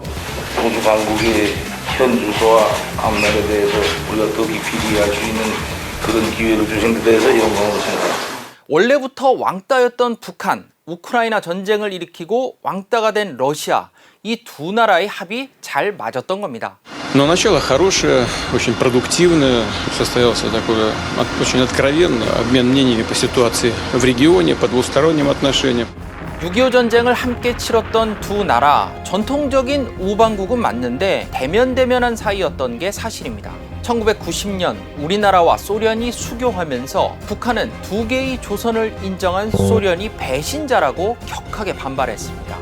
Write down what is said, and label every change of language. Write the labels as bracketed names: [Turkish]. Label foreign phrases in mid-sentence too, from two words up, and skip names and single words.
[Korean] 우주 강국의 현 주소와 앞날에 대해서 우리가 더 깊이 이해할 수 있는 그런 기회를 주신 데 대해서 영광으로 생각합니다. 원래부터 왕따였던 북한, 우크라이나 전쟁을 일으키고 왕따가 된 러시아, 이 두 나라의 합이 잘 맞았던 겁니다. [Russian] Но начало хорошее, очень продуктивное, состоялся такой очень откровенный обмен мнениями по ситуации в регионе, по двусторонним отношениям. [Korean] 6.25 전쟁을 함께 치렀던 두 나라, 전통적인 우방국은 맞는데 대면대면한 사이였던 게 사실입니다. 1990년 우리나라와 소련이 수교하면서 북한은 두 개의 조선을 인정한 소련이 배신자라고 격하게 반발했습니다.